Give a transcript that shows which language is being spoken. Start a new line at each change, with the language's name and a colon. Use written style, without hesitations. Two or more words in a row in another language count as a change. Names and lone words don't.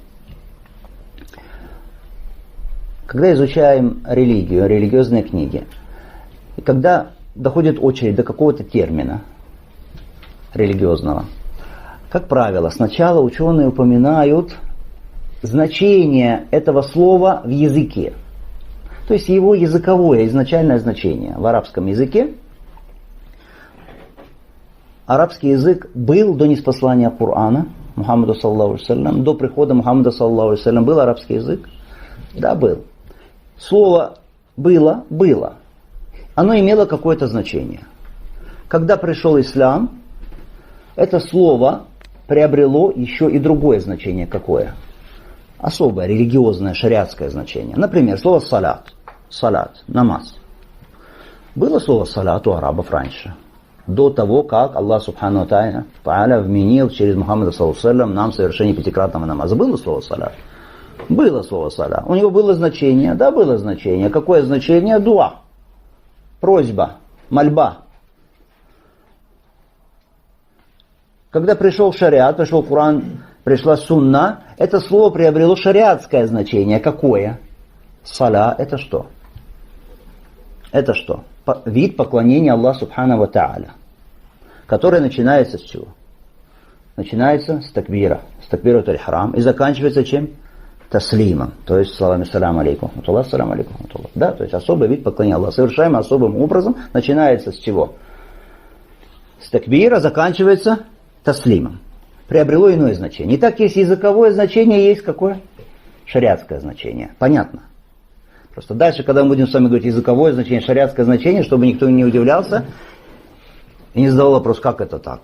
Russian: Когда изучаем религию, религиозные книги, и когда доходит очередь до какого-то термина религиозного, как правило, сначала ученые упоминают значение этого слова в языке. То есть его языковое изначальное значение в арабском языке. Арабский язык был до ниспослания Корана Мухаммаду
Arabic: صلى الله عليه وسلم,
Russian: до прихода Мухаммада
Arabic: صلى الله عليه وسلم
Russian: был арабский язык? Да, был. Слово было. Оно имело какое-то значение. Когда пришел ислам, это слово приобрело еще и другое значение. Какое? Особое, религиозное, шариатское значение. Например, слово салат. Салат, намаз. Было слово салат у арабов раньше. До того, как Аллах
Arabic: سبحانه تعالى
Russian: вменил через Мухаммада
Arabic: صلى الله عليه وسلم
Russian: нам совершение пятикратного намаза. Было слово салат? Было слово салат. У него было значение? Да, было значение. Какое значение? Дуа. Просьба, мольба. Когда пришел шариат, пришел Коран, пришла сунна, это слово приобрело шариатское значение. Какое? Сала – это что? Это что? Вид поклонения Аллаху
Arabic: سبحانه وتعالى,
Russian: который начинается с чего? Начинается с такбира, с такбира аль-харам и заканчивается чем? Таслимом, то есть словами
Arabic: السلام عليكم, السلام عليكم.
Russian: Да, то есть особый вид поклонения Аллаху, совершаемый особым образом, начинается с чего? С такбира, заканчивается таслимом. Приобрело иное значение. Итак, есть языковое значение, есть какое? Шариатское значение. Понятно? Просто дальше, когда мы будем с вами говорить языковое значение, шариатское значение, чтобы никто не удивлялся и не задавал вопрос, как это так?